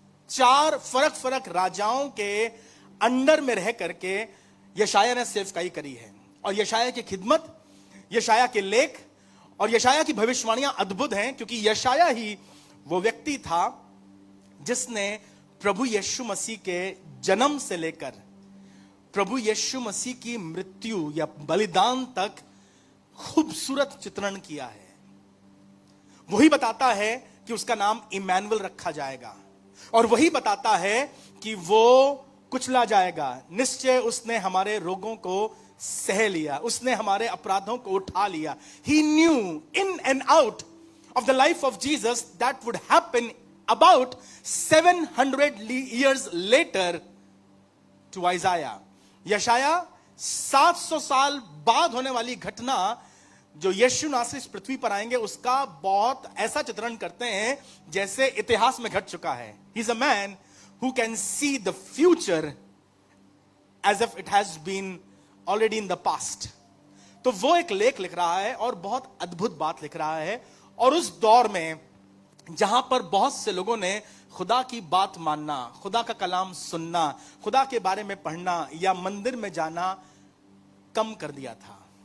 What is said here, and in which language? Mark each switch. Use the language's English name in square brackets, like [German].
[Hindi] 4 फर्क राजाओं के अंडर में रह करके यशाया ने सेवकाई करी है, और यशाया की खिदमत, यशाया के लेख और यशाया की भविष्यवाणियां अद्भुत हैं, क्योंकि यशाया ही वो व्यक्ति था जिसने प्रभु यीशु मसीह के जन्म से लेकर प्रभु यीशु मसीह की मृत्यु या बलिदान तक खूबसूरत चित्रण किया है। वही बताता है कि उसका नाम इमैनुअल रखा जाएगा, और वही बताता है कि वो कुचला जाएगा। निश्चय उसने हमारे रोगों को सह लिया, उसने हमारे अपराधों को उठा लिया। [English] He knew in and out of the life of Jesus that would happen about 700 years later to Isaiah. [Hindi] यशाया 700 साल बाद होने वाली घटना जो यीशु नासरी इस पृथ्वी पर आएंगे उसका बहुत ऐसा चित्रण करते हैं जैसे इतिहास में घट चुका है। [English] He is a man who can see the future as if it has been already in the past. [Hindi] तो वो एक लेख लिख रहा है और बहुत अद्भुत बात लिख रहा है, और उस दौर में जहां पर बहुत से लोगों ने खुदा की बात मानना, खुदा का कलाम सुनना, खुदा के बारे में पढ़ना या मंदिर में जाना कम कर दिया था।